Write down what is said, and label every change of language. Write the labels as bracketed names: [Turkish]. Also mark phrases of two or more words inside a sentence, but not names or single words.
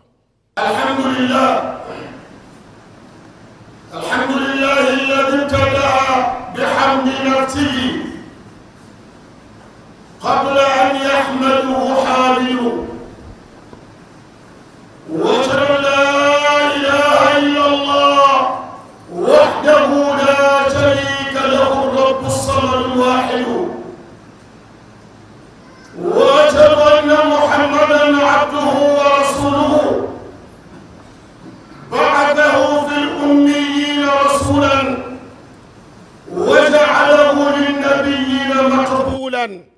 [Arabic] الحمد لله الحمد لله الذي ابتدأ بحمد نفسه قبل أن يحمده حامد وأشهد أن لا إله إلا الله وحده لا شريك له رب صمد واحد وأشهد أن محمدا عبده ورسوله بعثه في الأميين رسولا وجعله للنبيين مقبولا